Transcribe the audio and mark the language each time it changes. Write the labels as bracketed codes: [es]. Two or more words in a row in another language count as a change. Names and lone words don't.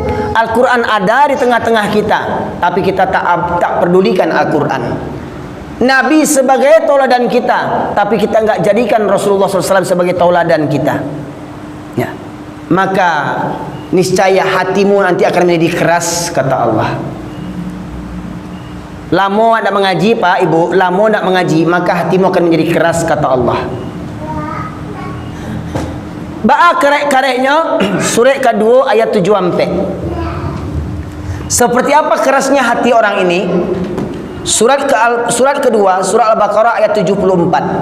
[id] Al-Quran ada di tengah-tengah kita, tapi kita tak pedulikan Al-Quran. Nabi sebagai tauladan kita, tapi kita enggak jadikan Rasulullah SAW sebagai tauladan kita. Ya. Maka niscaya hatimu nanti akan menjadi keras, kata Allah. [min] Lamo nak mengaji Pak Ibu, lamo nak mengaji, [id] maka hatimu akan menjadi keras, kata Allah. [min] Ba'a karek-kareknya surat kedua ayat 7 sampai. [id] Seperti apa kerasnya hati orang ini? Surat kedua, surah Al-Baqarah ayat 74.